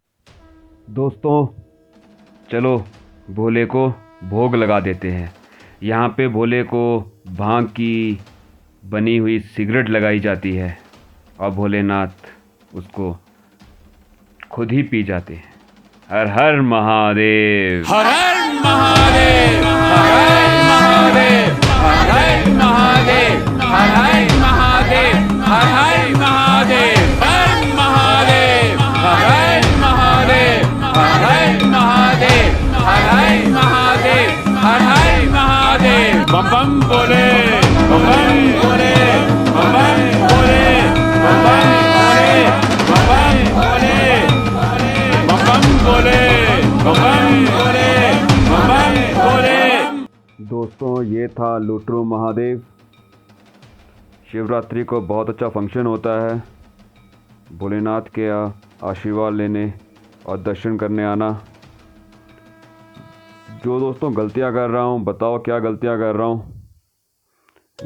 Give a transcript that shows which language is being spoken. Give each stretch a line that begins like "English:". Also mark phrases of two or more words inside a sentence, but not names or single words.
Hindi: दोस्तों चलो भोले को भोग लगा देते हैं। यहाँ पे भोले को भांग की बनी हुई सिगरेट लगाई जाती है और भोलेनाथ उसको खुद ही पी जाते हैं। हर हर महादेव, हर हर महादेव, हर हर महादेव, हर हर महादेव, हर हर महादेव, हर हर महादेव, हर महादेव, हर हर महादेव, हर हर महादेव, हर हर महादेव, हर हर महादेव। बम बम बोले, बम बम बोले, बम बम बोले, बम बम बोले, बम बम बोले, बम बम बोले, बम बम बोले, बम बम बोले। दोस्तों ये था लुट्रू महादेव। शिवरात्रि को बहुत अच्छा फंक्शन होता है। भोलेनाथ के आशीर्वाद लेने और दर्शन करने आना। जो दोस्तों गलतियां कर रहा हूं, बताओ क्या गलतियां कर रहा हूं।